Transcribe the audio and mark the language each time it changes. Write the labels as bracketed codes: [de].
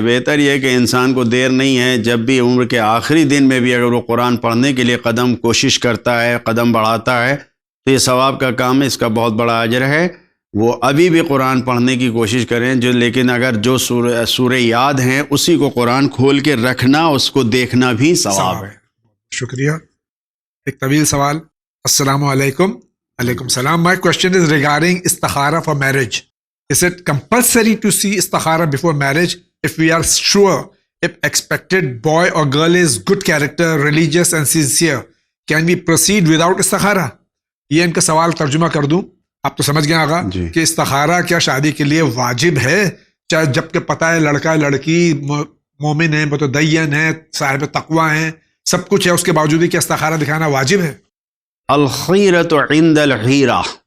[ur] بہتر یہ کہ انسان کو دیر نہیں ہے، جب بھی عمر کے آخری دن میں بھی اگر وہ قرآن پڑھنے کے لیے کوشش کرتا ہے، قدم بڑھاتا ہے تو یہ ثواب کا کام ہے، اس کا بہت بڑا اجر ہے. وہ ابھی بھی قرآن پڑھنے کی کوشش کریں، لیکن اگر جو سورہ یاد ہیں اسی کو قرآن کھول کے رکھنا، اس کو دیکھنا بھی ثواب ہے. شکریہ. ایک طویل سوال. السلام علیکم. علیکم السلام. [en] My question is regarding istikhara for marriage. Is it compulsory to see istikhara before marriage if we are sure if expected boy or girl is good character, religious and sincere, can we proceed without istikhara? [ur] یہ ان کا سوال ترجمہ کر دوں. آپ تو سمجھ گئے آغا کہ استخارہ کیا شادی کے لیے واجب ہے, چاہے جبکہ پتہ ہے لڑکا لڑکی مومن ہے, متدین ہے, صاحب تقوی ہیں, سب کچھ ہے, اس کے باوجود کیا استخارہ دکھانا واجب ہے؟ [ar] الخیرۃ عند الحیرہ,